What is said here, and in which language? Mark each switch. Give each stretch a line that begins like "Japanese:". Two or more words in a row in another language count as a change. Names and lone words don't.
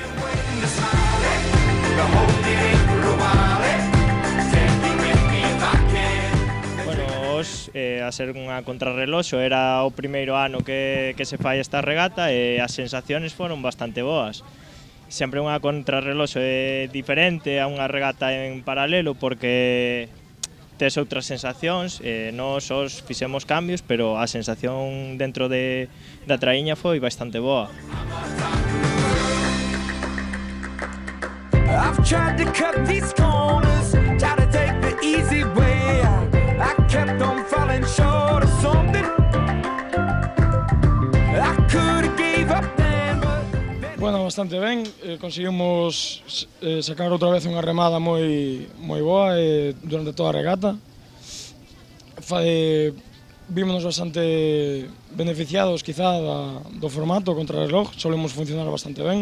Galician: Bueno, a ser unha contrarreloxo, era o primeiro ano que se fai esta regata e as sensaciones foron bastante boas. Sempre unha contrarreloxo é diferente a unha regata en paralelo porque tes outras sensacións, nós os fixemos cambios, pero a sensación dentro da traíña foi bastante boa.
English: I've tried to cut these corners, tried to take the easy way out. I kept on falling short of something. I could have gave up then, but
Galician: bueno, bastante ben, conseguimos sacar outra vez unha remada moi boa durante toda a regata. Vímonos bastante beneficiados quizá do formato contrarreloj, solemos funcionar bastante ben.